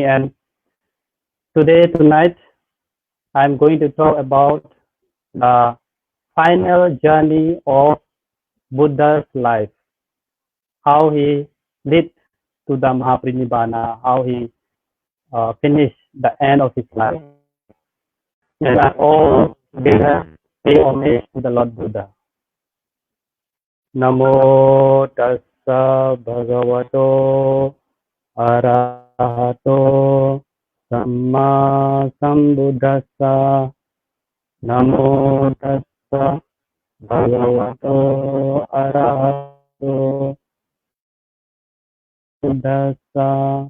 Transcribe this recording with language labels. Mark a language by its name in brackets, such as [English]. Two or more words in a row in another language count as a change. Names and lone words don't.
[English] And tonight, I'm going to talk about the final journey of Buddha's life, how he led to the Maha-parinibbana, how he finished the end of his life. And all together pay homage to the Lord Buddha. [Pali] Namo tassa bhagavato arahato samma sambuddhassa. Namo tassa bhagavato arahato buddhassa.